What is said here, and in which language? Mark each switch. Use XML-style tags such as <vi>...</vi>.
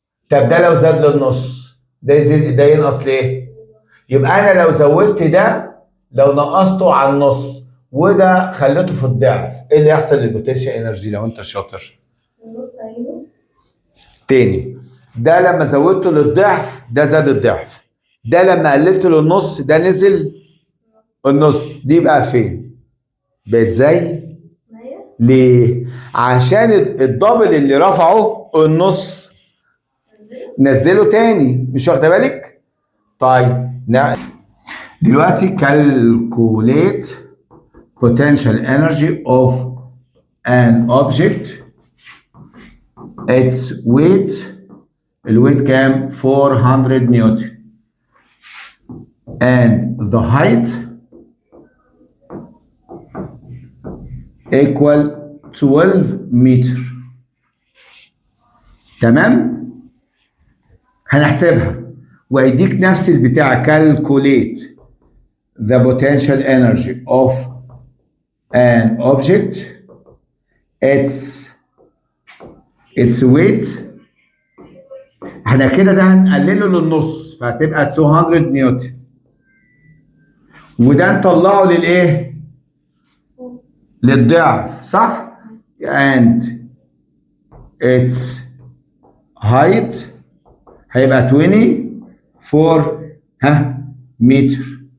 <ar>طب ده لو زاد للنص ده يزيد، ده ينقص ليه؟ يبقى انا لو زودت ده، لو نقصته على النص وده خليته في الضعف، ايه اللي يحصل للبوتنشال انرجي لو انت شاطر؟ تاني، ده لما زودته للضعف ده زاد الضعف، ده لما قللته للنص ده نزل النص. دي بقى فين؟ بقت زي ليه؟ عشان الدبل اللي رفعه النص نزله تاني. مش واخده بالك؟ طيب دلوقتي</ar> <en>calculate potential energy of an object. its weight،</en> <ar>الويت كام؟ 400 نيوتن.</ar> <en>and the height equal 12 متر.</en> <ar>تمام؟ هنحسبها ويديك نفس البتاع.</ar> <en>calculate the potential energy of an object.</en> <ar>its weight، احنا كده ده هنقلله للنص فهتبقى 200 نيوتن، وده نطلعه للايه؟ للضعف، صح؟</ar> <en>and its height</en> <ar>هيبقى 24 متر.</ar>